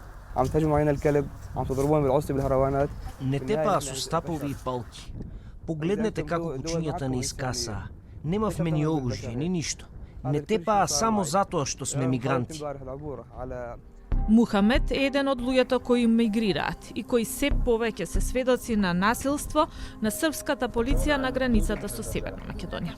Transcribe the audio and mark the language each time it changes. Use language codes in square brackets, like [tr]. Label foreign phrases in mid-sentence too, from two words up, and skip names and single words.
[ar] عم تهجموا علينا الكلب عم تضربون بالعصي بالهروانات. [mk] Не тепаа со стапови и палки. Погледнете како кучињата не искасаа. Немавме ни оружје, ни ништо. Не тепаа само затоа што сме мигранти. Мухамед е еден од луѓето кои мигрираат и кои се повеќе се сведоци на насилство на српската полиција на границата со Северна Македонија.